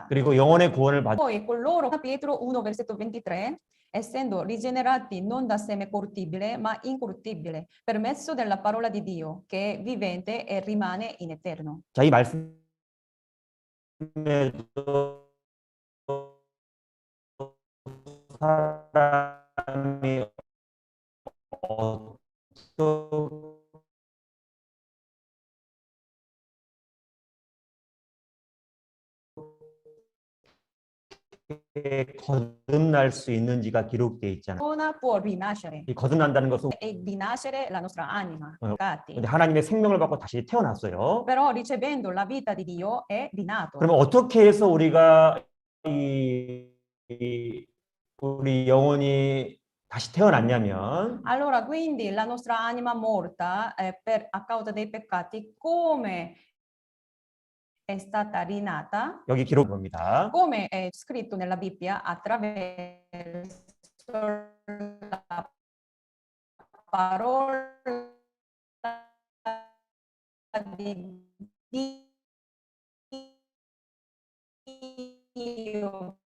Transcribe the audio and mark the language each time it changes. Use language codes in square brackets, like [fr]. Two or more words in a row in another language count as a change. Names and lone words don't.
[ko] 그리고 영혼의 구원을 받 [it] Poi coloro, Pietro 1, versetto 23, essendo rigenerati non da seme corruttibile, ma incorruttibile, per mezzo della parola di Dio, che è vivente e rimane in eterno. [ko] 자, 이 말씀에도 사람이 어떻게 거듭날 수 있는지가 기록되어 있잖아요. [it] Persona può rinascere [ko] 이 거듭난다는 것은 [it] e rinascere la nostra anima, peccati. [ko] 근데 하나님의 생명을 받고 다시 태어났어요. [it] Però ricevendo la vita di Dio è rinato. [ko] 그러면 어떻게 해서 우리가 우리 영혼이 다시 태어났냐면 [it] Allora, quindi la nostra anima morta a causa dei peccati, come è stata rinata, [ko] 여기 기록한 겁니다. [it] come è scritto nella Bibbia, attraverso la parola di Dio.